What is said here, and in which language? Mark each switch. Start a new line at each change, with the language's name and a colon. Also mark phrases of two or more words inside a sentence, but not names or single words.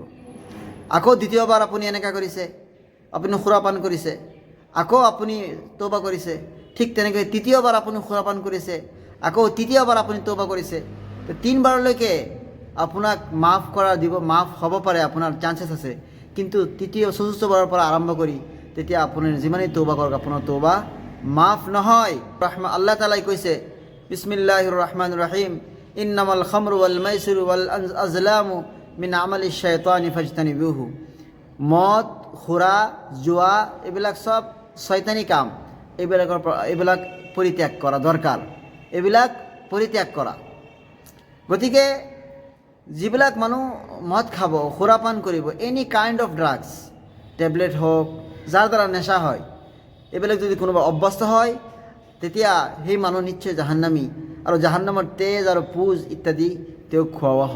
Assamese: আকৌ দ্বিতীয়বাৰ আপুনি এনেকুৱা কৰিছে, আপুনি সুৰাপান কৰিছে, আকৌ আপুনি তৌবা কৰিছে, ঠিক তেনেকৈ তৃতীয়বাৰ আপুনি সুৰাপান কৰিছে, আকৌ তৃতীয়বাৰ আপুনি তৌবা কৰিছে, তো 3 বাৰলৈকে আপোনাক মাফ মাফ হ'ব পাৰে, আপোনাৰ চান্সেছ আছে। কিন্তু তৃতীয় চতুৰ্থবাৰৰ পৰা আৰম্ভ কৰি তেতিয়া আপুনি যিমানেই তৌবা কৰক আপোনাৰ তৌবা মাফ নহয়। আল্লাহ তাআলাই কৈছে,
Arabic: بسم الله الرحمن الرحيم, إنما الخمر والميسر والأزلام من عمل الشيطان فاجتنبوه.
Assamese: মদ, খুৰা, জুৱা এইবিলাক সব শয়তানি কাম, এইবিলাক পৰিত্যাগ কৰা দৰকাৰ, এইবিলাক পৰিত্যাগ কৰা। গতিকে যিবিলাক মানুহ মদ খাব, সুৰাপান কৰিব,
English: any kind of drugs,
Assamese: টেবলেট হওক, যাৰ দ্বাৰা নেশা হয়, এইবিলাক যদি কোনোবা অভ্যস্ত হয় তেতিয়া সেই মানুহ নিশ্চয় জাহান্নামী, আৰু জাহান্নামৰ তেজ আৰু পুজ ইত্যাদি তেওঁক খুৱাওৱা হ'ব।